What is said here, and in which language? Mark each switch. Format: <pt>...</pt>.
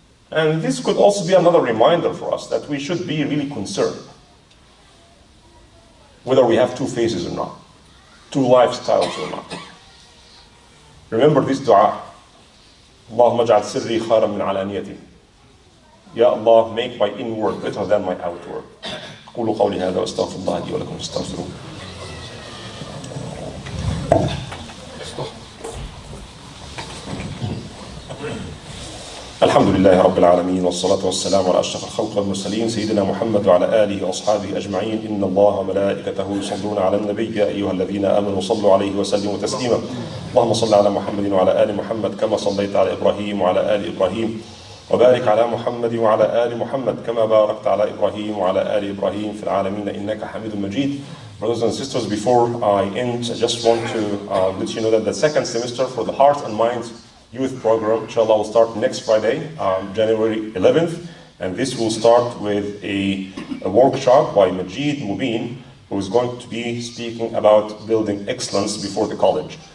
<en>And this could also be another reminder for us that we should be really concerned whether we have two faces or not, two lifestyles or not. Remember this dua.</en> <ar>Allahumma ja'al sirri khayran min alaniyati.</ar> <en>Ya Allah, make my inward better than my outward.</en> <ar>قولوا قولي هذا واستغفر الله لي ولكم فاستغفروه. الحمد لله رب العالمين والصلاة والسلام على أشرف الخلق والمرسلين سيدنا محمد وعلى آله وأصحابه أجمعين إن الله وملائكته يصلون على النبي يا أيها الذين آمنوا صلوا عليه وسلموا تسليما اللهم صل على محمد وعلى آل محمد كما صليت على إبراهيم وعلى آل إبراهيم وبارك على محمد وعلى آل محمد كما باركت على إبراهيم وعلى آل إبراهيم في العالمين إنك حميد مجيد.</ar> <en>Brothers and sisters, before I end, I just want to let you know that the second semester for the Heart and Mind Youth Program, inshallah, will start next Friday, January 11th, and this will start with a workshop by Majid Mubin, who is going to be speaking about building excellence before the college.</en>